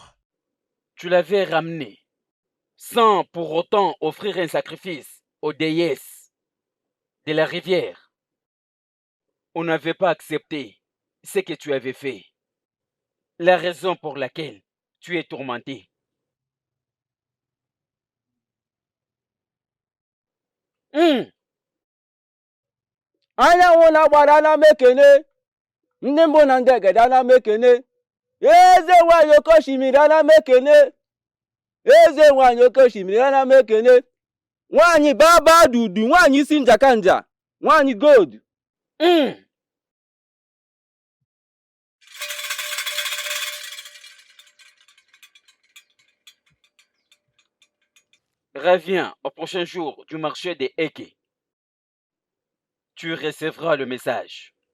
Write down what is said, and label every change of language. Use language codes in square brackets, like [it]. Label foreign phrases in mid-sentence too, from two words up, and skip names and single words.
[fr] Tu l'avais ramené, sans pour autant offrir un sacrifice aux déesses de la rivière. On n'avait pas accepté ce que tu avais fait. La raison pour laquelle tu es tourmenté. [ig] anyanwụ na-agbara na mekene ndị mbụ na ndị egede na mekene eze nwanyị oke osimiri na mekene eze nwanyị oke osimiri na mekene nwanyị baba dudu nwanyị isi njakanja nwanyị gold. [fr] Reviens au prochain jour du marché des Eke. Tu recevras le message.